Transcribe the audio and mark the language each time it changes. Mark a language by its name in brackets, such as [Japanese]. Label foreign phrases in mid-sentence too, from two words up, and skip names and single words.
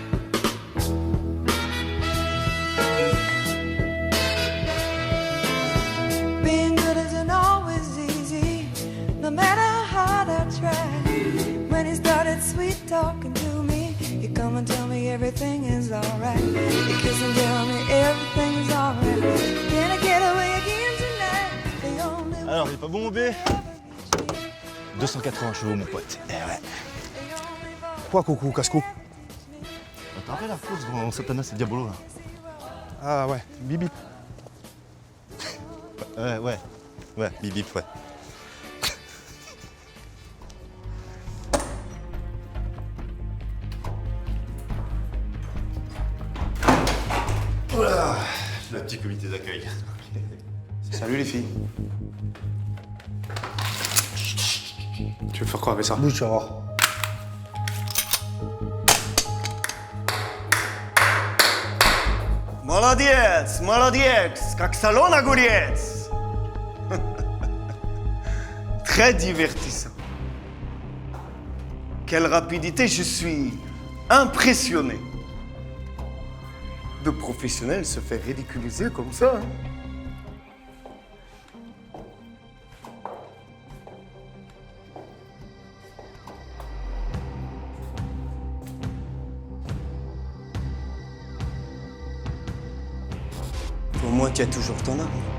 [English] Being good isn't always easy, no matter how hard I try. When he started sweet talking to me, he come and tell me everything is alright. He kiss and tell me everything is alright. Can I get away again tonight? The only one [French] Alors, il est pas bon mon bé? [English] who ever reached me [French] 280 chevaux mon pote. Eh ouais. Quoi, coucou, casse-cou? T'as rappelé la course dans Satanas et Diabolo là? Ah ouais, bibi. Ouais, bip bip, ouais. Voilà, le petit comité d'accueil. Salut les filles. Tu veux faire quoi avec ça? Bouge, tu vas voir. [Russian] Молодец, молодец, как салон огурец. [French] Très divertissant. Quelle rapidité, je suis impressionné. De professionnel se faire ridiculiser comme ça. Hein. Au moins, tu as toujours ton âme.